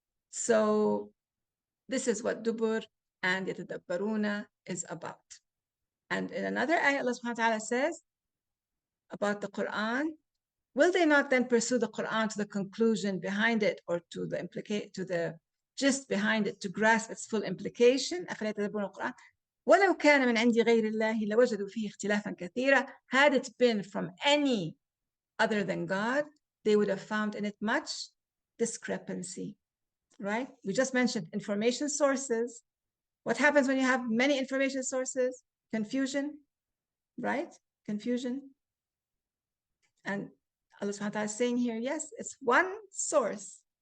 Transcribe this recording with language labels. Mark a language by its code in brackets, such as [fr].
[en] So this is what dubur and yatadabbaruna is about. And in another ayah, Allah subhanahu wa ta'ala says about the Quran, will they not then pursue the Quran to the conclusion behind it, or to the gist behind it, to grasp its full implication? [ar] أفلا يتدبرون القرآن ولو كان من عند غير الله لوجدوا فيه اختلافا كثيرا. [en] Had it been from any other than God, they would have found in it much discrepancy. Right? We just mentioned information sources. What happens when you have many information sources? Confusion, right? Confusion. And Allah subhanahu wa ta'ala is saying here, yes, it's one source.